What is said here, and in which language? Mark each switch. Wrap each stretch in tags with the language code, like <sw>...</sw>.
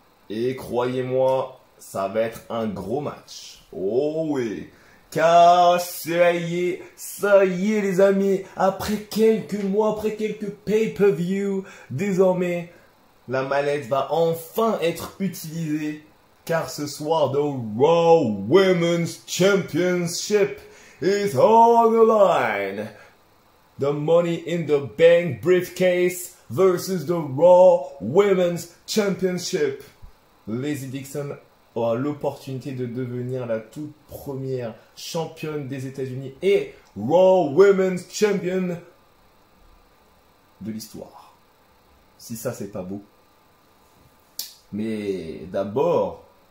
<fr>Et croyez-moi, ça va être un gros match. Oh oui, car ça y est les amis, après quelques mois, après quelques pay-per-view, désormais, la mallette va enfin être utilisée. Car ce soir,</fr> <en>the Raw Women's Championship is on the line. The Money in the Bank briefcase versus the Raw Women's Championship.</en> <fr>Lacey Dixon aura l'opportunité de devenir la toute première championne des États-Unis et Raw Women's Champion de l'histoire. Si ça, c'est pas beau. Mais d'abord,</fr>